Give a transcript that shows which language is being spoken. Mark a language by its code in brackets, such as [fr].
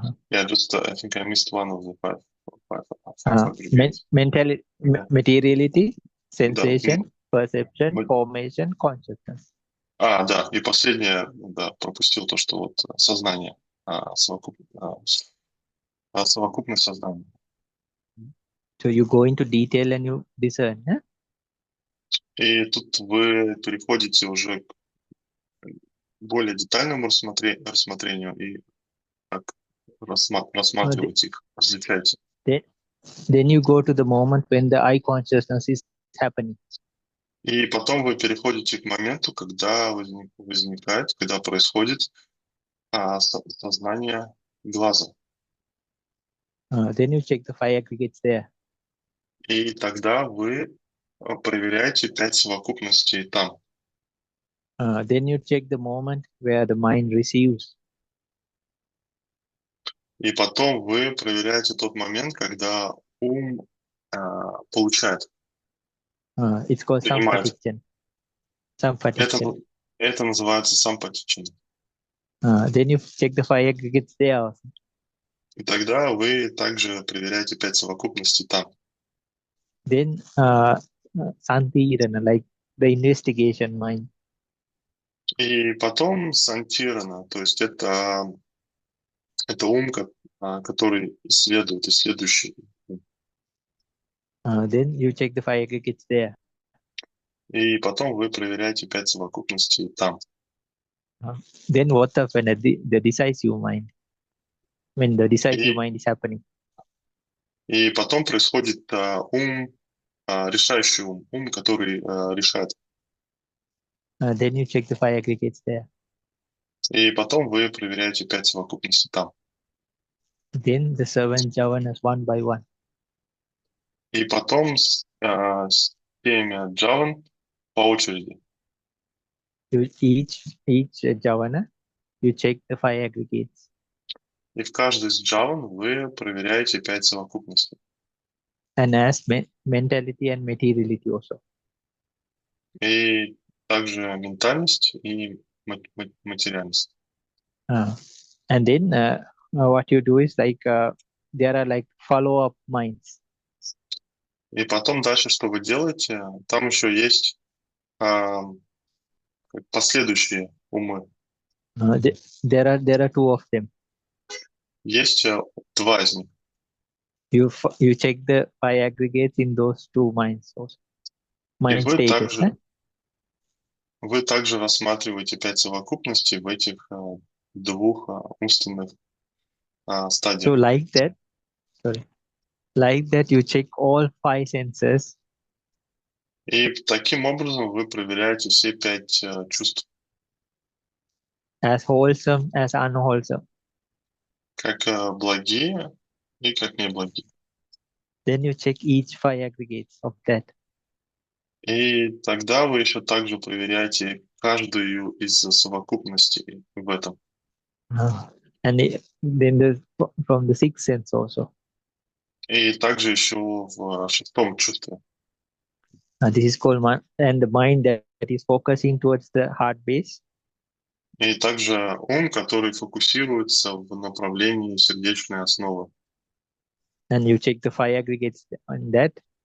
[en] Yeah, just I think I missed one of the five aggregates. Materiality, sensation, perception, formation, consciousness. [ru] Да, и последнее, да, пропустил то, что вот сознание, совокупность сознания. [en] So you go into detail and you discern, yeah? [ru] И тут вы переходите уже к более детальному рассмотрению и как рассматривать их, различаете. [en] Then you go to the moment when the eye consciousness is happening. [ru] И потом вы переходите к моменту, когда когда происходит сознание глаза. [en] Then you check the five aggregates there. [ru] И тогда вы проверяете 5 совокупностей там. [en] Then you check the moment where the mind receives. [ru] И потом вы проверяете тот момент, когда ум получает. [en] It's called sampatichana. [ru] Это называется сампатичана. [en] Then you check the five aggregates there. [ru] И тогда вы также проверяете 5 совокупностей там. [en] Then santirana, like the investigation mind. [ru] И потом сантирана, то есть это ум, который исследующий. [en] Then you check the five aggregates there. [ru] И потом вы проверяете 5 совокупностей там. [en] Then what when the decisive mind? When the decisive mind is happening. [ru] И потом происходит ум, решающий ум, который решает. [en] Then you check the five aggregates there. [ru] И потом вы проверяете 5 совокупностей там. [en] Then the seven javanas one by one. [ru] И потом с 7 джаван по очереди. [en] Each javana, you check the 5 aggregates. [ru] И в каждой из джаван вы проверяете 5 совокупностей. [en] And as mentality and materiality also. [ru] И также ментальность и материальность. [en] And then what you do is like there are like follow-up minds. [ru] И потом дальше, что вы делаете, там еще есть последующие умы. [en] There are two of them. [ru] Есть 2 из них. [en] You check the 5 aggregates in those 2 minds also. [ru] И [en] Mind status. [ru] вы также рассматриваете 5 совокупностей в этих 2 умственных стадиях. [en] So like that you check all 5 senses. [ru] И таким образом вы проверяете все 5 чувств. [en] As wholesome, as unwholesome. [ru] Как благие и как неблагие. [en] Then you check each 5 aggregates of that. [ru] И тогда вы еще также проверяете каждую из совокупностей в этом. [en] And then from the 6th sense also. [ru] И также еще в 6-м чувстве. [en] This is called and the mind that is focusing towards the heart base. [ru] И также ум, который фокусируется в направлении сердечной основы. [en] And you check the 5 aggregates on that.